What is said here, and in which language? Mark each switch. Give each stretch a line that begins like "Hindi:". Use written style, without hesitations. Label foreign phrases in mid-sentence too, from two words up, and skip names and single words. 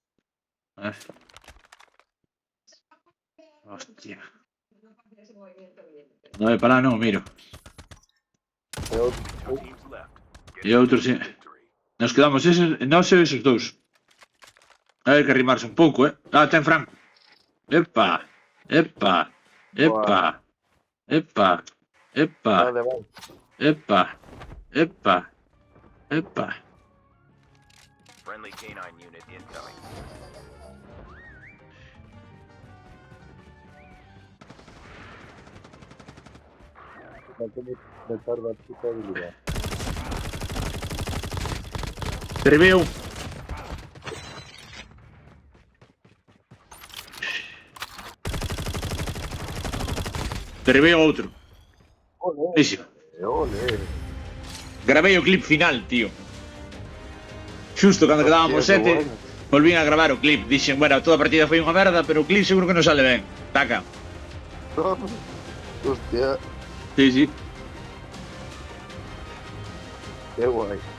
Spanish: Hostia.
Galician: No, para lá non, miro. E outros, sí.
Spanish: Nos quedamos
Galician: eses, nós e eses dous. Hai que arrimarse un pouco, Ah, ten Franco. Epa, epa, epa, epa, epa,
Spanish: Vale, vale. epa, epa, epa.
English: Friendly canine unit incoming.
Spanish: No tenéis que meter puta habilidad.
Galician: Derribei un. Derribei outro.
Spanish: Ole, Buenísimo. ole.
Galician: Gravei o clip final, tío. Xusto cando quedábamos
Spanish: Hostia, qué
Galician: 7, volvín a gravar o clip. Dixen, bueno, toda a partida foi unha merda, pero o clip seguro que non sale ben. Taca.
Spanish: Hostia, Sí, sí. qué guay.